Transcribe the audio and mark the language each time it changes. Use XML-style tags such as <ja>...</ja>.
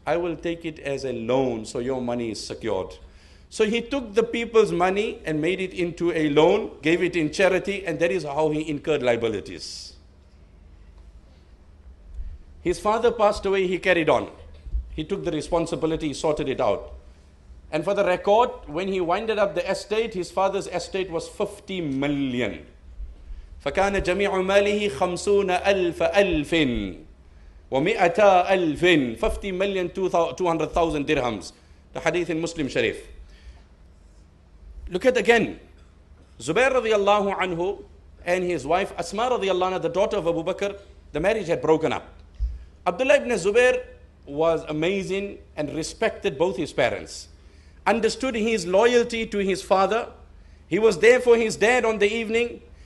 <en>I will take it as a loan, so your money is secured. So he took the people's money and made it into a loan, gave it in charity, and that is how he incurred liabilities. His father passed away, he carried on. He took the responsibility, he sorted it out. And for the record, when he winded up the estate, his father's estate was 50 million.</en> <ar>فَكَانَ جَمِيعُ مَالِهِ 50,000 و100,000</ar> <en>50 million, 200,000 dirhams. The hadith in Muslim Sharif. Look at again. Zubair radiallahu anhu and his wife Asma radiallahu anha, the daughter of Abu Bakr, the marriage had broken up. Abdullah ibn Zubair was amazing and respected both his parents. Understood his loyalty to his father. He was there for his dad on the evening.</en>